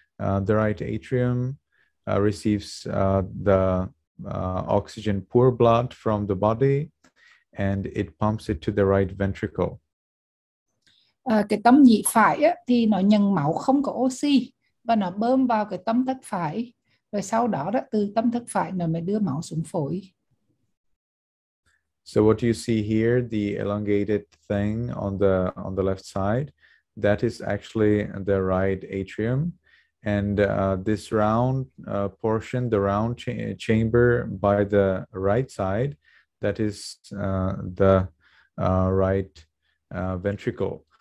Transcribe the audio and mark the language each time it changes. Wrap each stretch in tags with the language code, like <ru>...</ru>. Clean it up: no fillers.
<en>The right atrium receives the oxygen poor blood from the body, and it pumps it to the right ventricle.</en> <vi>Cái tấm nhĩ phải á, thì nó nhận máu không có oxy và nó bơm vào cái tấm thất phải, rồi sau đó từ tấm thất phải nó mới đưa máu xuống phổi.</vi> <en>So what you see here, the elongated thing on the left side, that is actually the right atrium, and this round portion, the round chamber by the right side, that is the right ventricle.</en>